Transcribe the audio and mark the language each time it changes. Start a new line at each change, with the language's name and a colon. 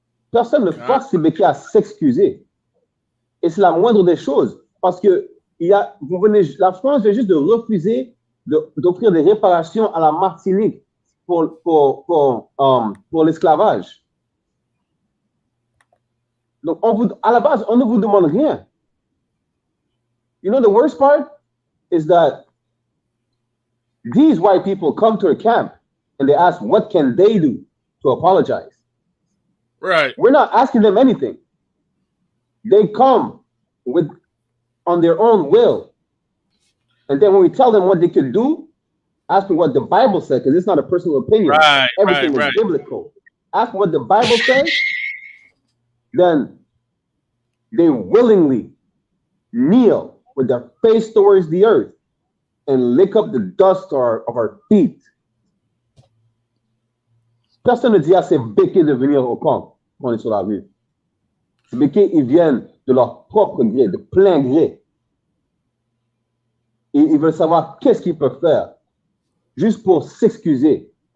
French: Personne ne force ses béquets à s'excuser. Et c'est la moindre des choses, parce que la France vient juste de refuser d'offrir des réparations à la Martinique pour l'esclavage. Donc, à la base, on ne vous demande rien.
English: You know, the worst part is that these white people come to a camp and they ask, what can they do to apologize? Right. We're not asking them anything. They come on their own will. And then when we tell them what they could do, ask them what the Bible said, because it's not a personal opinion. Right, Everything is biblical. Ask them what the Bible says, then they willingly kneel with their face towards the earth and lick up the dust of our feet.
French: Personne ne dit à ces béquets de venir au camp quand on est sur la rue. Ces béquets, ils viennent de leur propre gré, de plein gré. Et ils veulent savoir qu'est-ce qu'ils peuvent faire juste pour s'excuser.